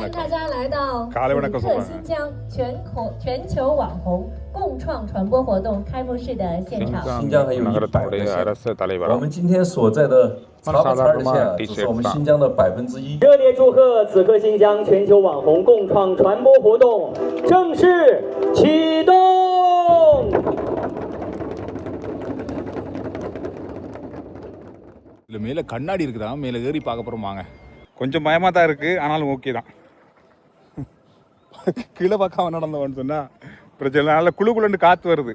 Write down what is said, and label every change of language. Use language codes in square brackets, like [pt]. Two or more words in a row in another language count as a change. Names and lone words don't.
[zh] 大家来到福特新疆全球网红共创传播活动开幕式的现场。新疆很有意义。我们今天所在的茶不茶的县，只是我们新疆的1%。热烈祝贺此刻新疆全球网红共创传播活动正式启动！ [ta] இதில் மேலே கண்ணாடி இருக்குதா, மேலே ஏறி பார்க்க போகிறோம் வாங்க. கொஞ்சம் பயமாக தான் இருக்குது, ஆனாலும் ஓகே தான். கீழே பார்க்காம நடந்தவன்னு சொன்னால் பிரச்சனை. நல்லா குழுன்னு காற்று வருது.